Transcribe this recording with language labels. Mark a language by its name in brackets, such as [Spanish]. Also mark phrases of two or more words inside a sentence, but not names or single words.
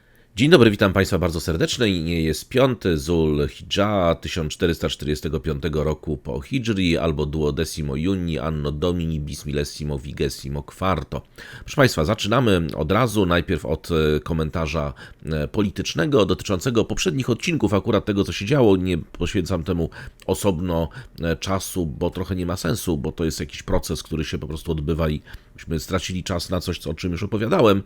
[Polish] Dzień dobry, witam Państwa bardzo serdecznie. Nie jest 5 Zul Hidża 1445 roku po Hidżri albo [Latin] duodecimo Juni anno Domini bismillesimo vigesimo quarto. [Polish] Proszę Państwa, zaczynamy od razu. Najpierw od komentarza politycznego dotyczącego poprzednich odcinków, akurat tego, co się działo. Nie poświęcam temu osobno czasu, bo trochę nie ma sensu, bo to jest jakiś proces, który się po prostu odbywa i myśmy stracili czas na coś, o czym już opowiadałem.